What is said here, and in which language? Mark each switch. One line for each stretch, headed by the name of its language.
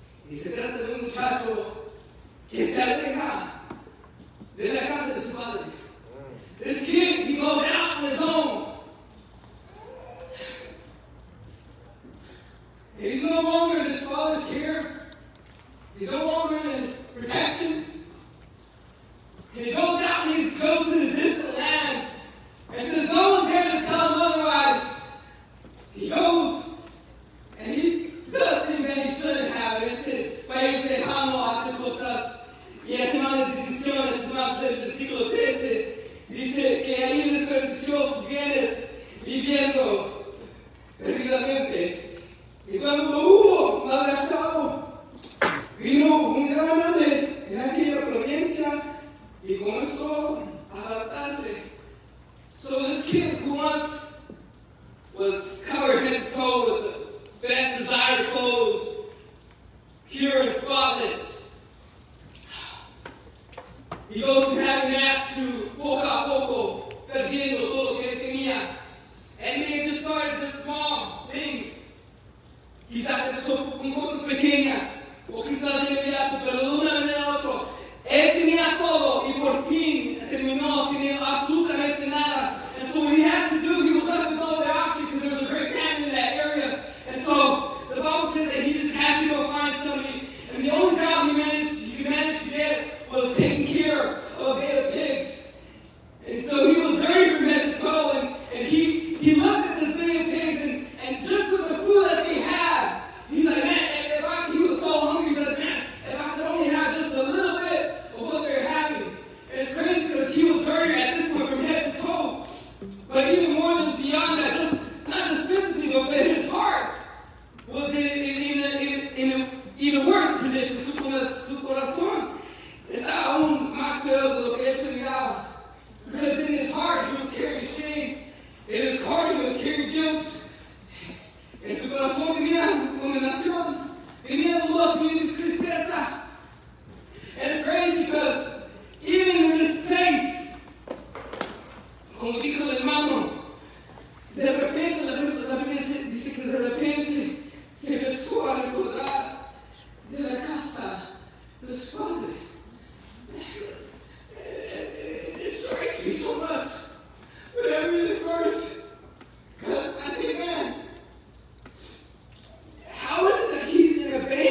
Spanish: Y se trata de un muchacho que se aleja de la casa de su padre.
English: This kid, he goes out on his own. And he's no longer in his father's care. He's no longer in his protection. And he goes out and he goes to this distant land. And there's no one there to tell him otherwise. He goes and he does things that he shouldn't have.
Spanish: En este país lejano hace cosas y hace malas decisiones. Es más, el versículo 13 dice que ahí desperdició sus bienes viviendo perdidamente. Y cuando lo hubo malgastado, vino un gran hambre en aquella provincia y comenzó a faltarle.
English: So this kid who once was covered head to toe with the best desired clothes, pure and spotless, he goes from having that to
Spanish: poco a poco, perdiendo todo lo que él tenía.
English: And they just started just small things.
Spanish: Quizás empezó con cosas pequeñas, o quizás de inmediato, pero de una manera u otra. Él tenía todo y por fin terminó teniendo absolutamente nada.
English: And so what he had to do, he was left with no other option because there was a great famine in that area. And so the Bible says that he just had to go find somebody. And the only job he could manage to get was taking care of a band of pigs. And so he was dirty from head to toe. And he looked at this band of pigs and just with the food that they had, he's like, man, he was so hungry, he's like, man, if I could only have just a little bit of what they're having. And it's crazy because he was dirty at this point from head to toe. But even more than beyond that, not just physically, but his heart was in an even worse condition.
Spanish: Su corazón estaba aún más peor de lo que él se miraba.
English: Because in his heart, he was carrying shame. In his heart, he was carrying guilt.
Spanish: En su corazón tenía condenación, tenía dolor, tenía tristeza.
English: And it's crazy because even in this place,
Spanish: como dijo el hermano, de repente, la Biblia dice que de repente se empezó a recordar de la casa de su padre.
English: It strikes me so much. But I read this verse because I think, man, how is it that he's in a